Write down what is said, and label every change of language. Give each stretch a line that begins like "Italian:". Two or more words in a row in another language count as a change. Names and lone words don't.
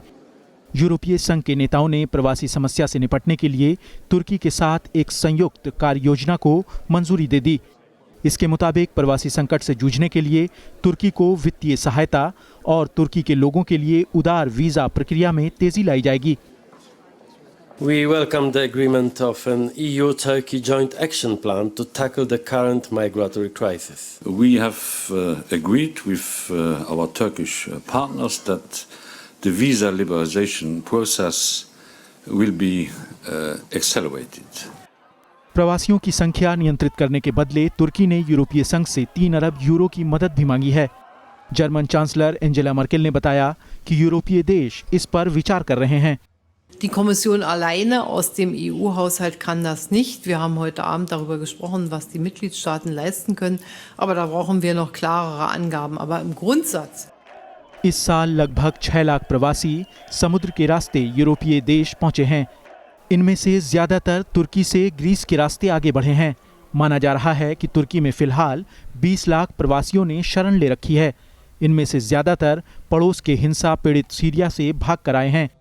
Hindi: यूरोपीय संघ के नेताओं ने प्रवासी समस्या से निपटने के लिए तुर्की के साथ एक संयुक्त कार्य योजना को मंजूरी दे दी। इसके मुताबिक प्रवासी संकट से जूझने के लिए तुर्की को वित्तीय सहायता और तुर्की के लोगों के लिए उदार वीजा प्रक्रिया में तेजी लाई जाएगी।
English: We welcome the agreement of an EU-Turkey joint action plan to tackle the current migratory crisis. We have agreed with our Turkish partners that the visa liberalization process will be accelerated.
Hindi: प्रवासियों की संख्या नियंत्रित करने के बदले तुर्की ने यूरोपीय संघ से 3 अरब यूरो की मदद भी मांगी है। जर्मन चांसलर एंजेला मर्केल ने बताया कि यूरोपीय देश इस पर विचार कर रहे हैं।
German: Die Kommission alleine aus dem EU-Haushalt kann das nicht. Wir haben heute Abend darüber gesprochen, was die Mitgliedstaaten leisten können, aber da brauchen wir noch klarere Angaben. Aber im Grundsatz
Hindi: इस साल लगभग 6 लाख प्रवासी समुद्र के रास्ते यूरोपीय देश पहुंचे हैं। इनमें से ज्यादातर तुर्की से ग्रीस के रास्ते आगे बढ़े हैं। माना जा रहा है कि तुर्की में फिलहाल 20 लाख प्रवासियों ने शरण ले रखी है। इनमें से ज्यादातर पड़ोस के हिंसा पीड़ित सीरिया से भाग कर आए हैं।